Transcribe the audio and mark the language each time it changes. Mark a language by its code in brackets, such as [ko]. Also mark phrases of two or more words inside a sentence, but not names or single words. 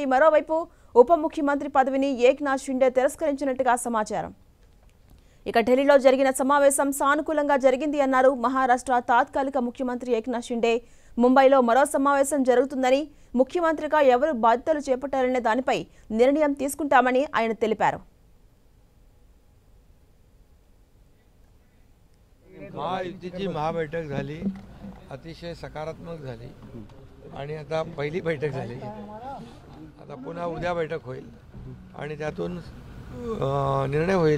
[te] మరోవైపు ఉప ముఖ్యమంత్రి పదవిని ఏక్నాథ్ షిండే తిరస్కరించినట్టుగా సమాచారం. ఇక ఢిల్లీలో జరిగిన సమావేశం సానుకూలంగా జరిగింది అన్నారు మహారాష్ట్ర తాత్కాలిక ముఖ్యమంత్రి ఏక్నాథ్ షిండే. ముంబైలో మరో సమావేశం జరుగుతుందని, ముఖ్యమంత్రిగా ఎవరు బాధ్యతలు చేపట్టాలనే దానిపై నిర్ణయం తీసుకుంటామని ఆయన తెలిపారు. [mr] महायुतीची महाबैठक झाली, अतिशय सकारात्मक झाली आणि आता पहिली बैठक झाली. आता पुन्हा उद्या बैठक होईल आणि त्यातून निर्णय होईल.